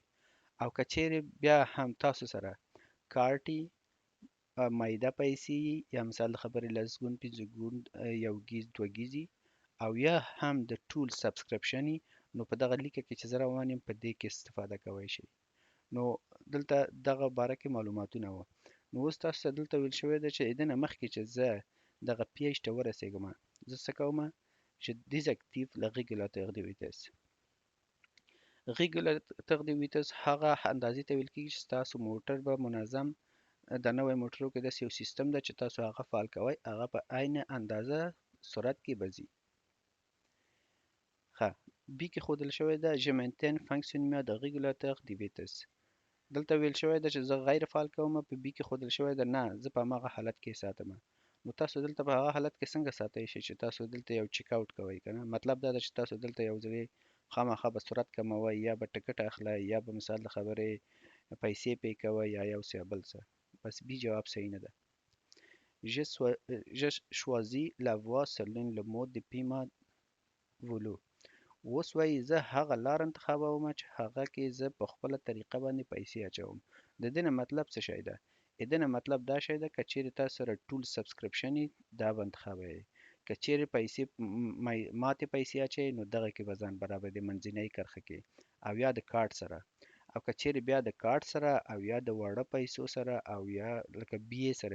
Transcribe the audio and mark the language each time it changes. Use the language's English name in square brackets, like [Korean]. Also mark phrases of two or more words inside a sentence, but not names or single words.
[Pashto] او که چیرې بیا هم تاسو سره کارټي مایده پیسې یا مثال د خبرې 10 ګون 15 ګون یو ګیز دوه ګیزي او یا هم د ټول سبسکرپشن نو په دغه لیکه کې چې زه روان یم په دې کې استفاده کوی شئ. نو دلته دغه باره کې معلوماتونه وو. نو اوس تاسو ته دلته ویل شوی ده چې د نه مخکې چې زه دغه پیاژ ته ورسېږم زه څه کوم؟ [French] Je désactive le régulateur de vitesse. régulateur de vitesse [Pashto] هغه اندازې ته ویل کېږي چې ستاسو موټر به منظم د نوی موټرو کې داسې یو سیستم ده چې تاسو هغه فعال کوئ هغه په عین اندازه سرعت کې به ځي. ښه بي کې ښودل شوی ده [French] Je maintiens fonctionnement de régulateur de vitesse. [Pashto] دلته ویل شوی ده چې زه غیر فعال کوم، په بي کې ښودل شوی ده نه زه په هماغه حالت کې ساتم. نو تاسو دلته په هغه حالت کې څنګه ساتئ شئ چې تاسو دلته یو چیک آوټ کوئ که نه؟ مطلب دا ده چې تاسو دلته یو ځای خامخا به سرعت کموئ یا به ټکټ اخلئ یا به مثال د خبرې پیسې پې کوئ یا یو څه یا بل څه. بس بي جواب صحیح نه ده. [French] Je choisis la voie selon le mode de paiement voulu. [Pashto] اوس وایي زه هغه لار انتخابوم چې هغه کې زه په خپله طریقه باندې پیسې اچوم. د دې نه مطلب څه شی ده؟ د دې نه مطلب دا شی ده که چیرې تاسو سره ټول سبسکرپشن وي دا به انتخابوئ. که چیرې پیسې ماتې پیسې اچوئ نو دغه کې به ځان برابر د منځنۍ کرښه کې او یا د کارت سره، او که چیرې بیا د کارت سره او یا د واړه پیسو سره او یا لکه بي سره.